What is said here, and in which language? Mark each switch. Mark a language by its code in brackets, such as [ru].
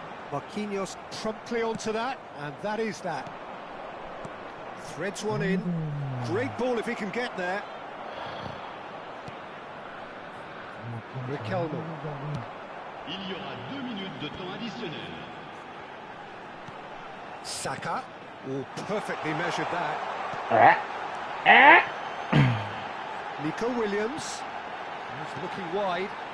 [en] Marquinhos promptly onto that, and that is that. Threads one in. Great ball if he can get there. Riquelme. [fr] Il y aura 2 minutes de temps additionnel. [en] Saka. Oh, perfectly measured that. Nico Williams. He's looking wide.